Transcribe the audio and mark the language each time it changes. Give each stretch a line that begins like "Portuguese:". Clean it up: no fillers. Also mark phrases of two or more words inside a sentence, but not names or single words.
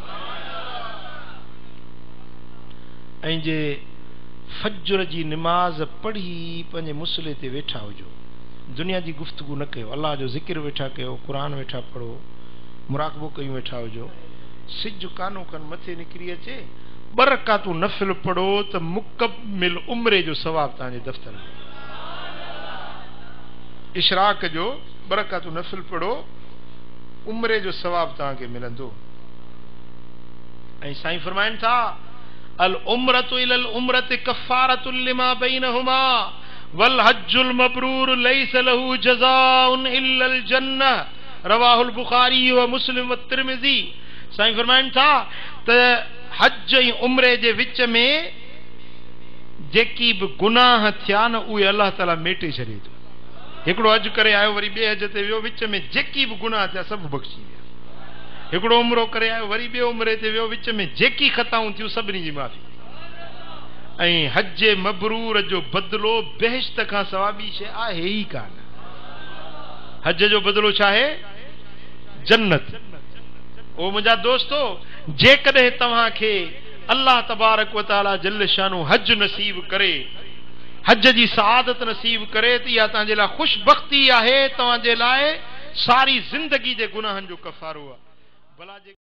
Sindhi: ऐं जे फज्र जी निमाज़ पढ़ी पंहिंजे मुसले ते वेठा हुजो, दुनिया जी गुफ्तगू न कयो, अल्लाह जो ज़िक्र वेठा कयो, क़ुरान वेठा पढ़ो, मुराक़बो कयूं वेठा हुजो, सिज कानो खन मथे निकिरी अचे, 2 रकातूं नफ़िल पढ़ो त मुकमिल उम्रे जो सवाब तव्हांजे दफ़्तर में। इशराक जो 2 रकातूं नफ़िल पढ़ो, उम्रे जो सवाब तव्हांखे मिलंदो। ऐं साईं फरमाइनि था
Arabic: العمرة إلى العمرة كفارة لما بينهما والحج المبرور ليس له جزاء إلا الجنة رواه البخاري ومسلم والترمذي.
Sindhi: साईं फरमाइनि था त हज ऐं उम्रे जे विच में जेकी बि गुनाह थिया न उहे अल्लाह ताला मेटे छॾे थो। हिकिड़ो हज करे आयो वरी ॿिए हज ते वियो, विच में जेकी बि गुनाह थिया सभु बख़्शी विया। हिकिड़ो उम्रो करे आयो वरी ॿिए उम्रे ते वियो, विच में जेकी ख़ताऊं थियूं सभिनी जी माफ़ी। ऐं हज मबरूर जो बदिलो बेहिश्त खां सवाबी शइ आहे ई कान। हज जो बदिलो छा आहे? जन्नत। ओ मुंहिंजा दोस्तो, जेकॾहिं तव्हांखे अल्लाह
Arabic: تبارك وتعالى جل شأنه
Sindhi: हज नसीब करे, हज जी सआदत नसीब करे त इहा तव्हांजे लाइ ख़ुशबख्ती आहे, तव्हांजे लाइ सारी ज़िंदगी जे गुनाहनि जो कफ़ारो आहे। भला